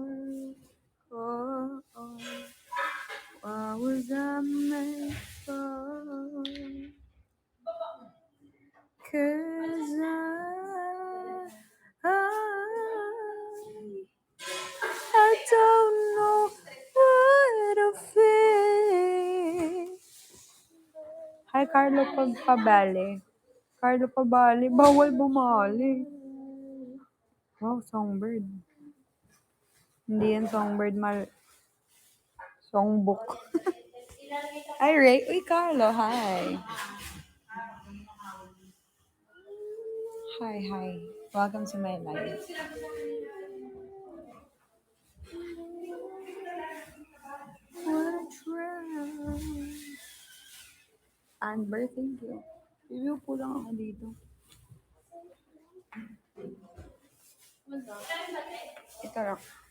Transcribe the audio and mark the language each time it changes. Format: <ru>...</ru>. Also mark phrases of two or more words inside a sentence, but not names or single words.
<en>Oh, oh. What was I made for? 'Cause I don't know what to feel. Hi, Carlo Pabale.</en> <tl>Carlo Pabale, bawal bumali.</tl> <en>Wow, songbird.</en> <tl>Hindi yan songbird, songbook.</tl> <en>Hi, Ray. Uy, Carlo, hi. Hi. Welcome to my life. What's wrong?</en> <tl>Amber,</tl> <en>thank you.</en> <tl>Review po lang ako dito. Ito lang.</tl>